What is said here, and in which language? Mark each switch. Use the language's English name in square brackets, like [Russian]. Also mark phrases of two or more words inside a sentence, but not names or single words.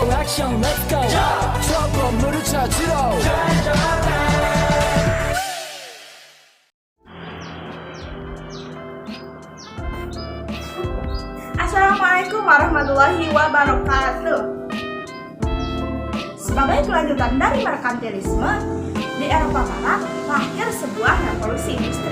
[English] action, let's go. [Korean] 추억 건물을 찾으러. [Arabic] السلام عليكم ورحمة الله وبركاته. [Indonesian] Sebagai kelanjutan dari merkantilisme, di Eropa Barat lahir sebuah revolusi industri.